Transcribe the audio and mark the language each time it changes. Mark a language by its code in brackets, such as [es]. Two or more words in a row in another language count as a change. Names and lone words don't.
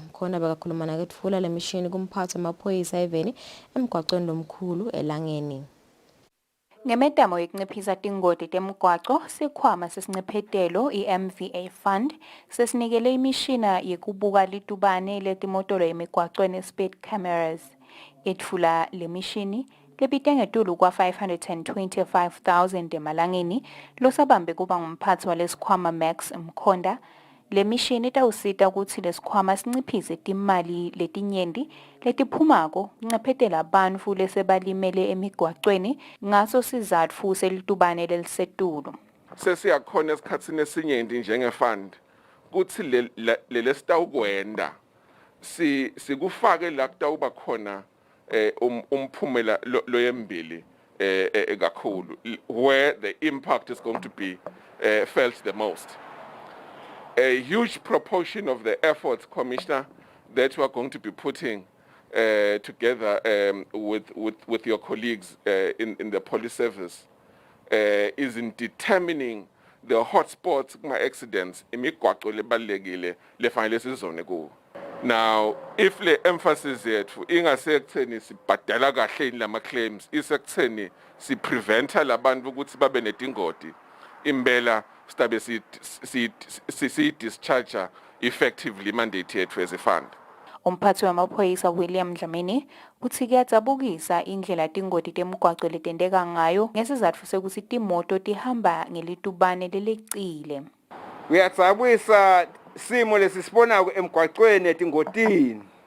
[ss] Mkhonda bekakhuluma naketfula lemishini kumphathi wamaphoyisa eveni emgwaqweni lomkhulu eLangeni. Ngemetamo yokunciphisa tingoti temgwaco, sikhwama sesincephetelo i-MVA Fund sesinikele imishina yekubuka litubane letimotolo emigwacweni [en] speed cameras. [ss] Etfula le mishini lebite ngetulu kwa 525,000 emalangeni, losabambe kuba ngumphathi walesikhwama Max Mkhonda. Le mishini itawusita ukuthi lesikhwama sinciphise timali letinyenti letiphumako kuncephetela bantfu lesebalimele emigwacweni ngaso sizatfu selitubane lelisetulu. Sesiyakhona esikhatsini esinyenti njengefund kuthi le sitawukwenda sikufake la kutawuba khona umphumela loyembili kakhulu, [en] where the impact is going to be felt the most. A huge proportion of the efforts, Commissioner, that we are going to be putting together with your colleagues in the police service is in determining the hotspots, accidents, [ss] imigwaqo lebalekile lefanele sizone kuwo. [en] Now, if the emphasis [ss] yethu ingasekutheni sibhadala kahle lama claims, isekutheni si preventa labantu ukuthi babe netingoti, imbela stabe si [en] discharge effectively mandate [ss] yethu [en] as a fund. [ss] Umphathi wamaphoyisa William Dlamini uthi kuyadzabukisa indlela tingoti temgwaqo letendeka ngayo ngesizatfu sekuthi timoto tihamba ngelitubane lelecile. Kuyadzabukisa simo lesisibona emgwaqweni etingotini.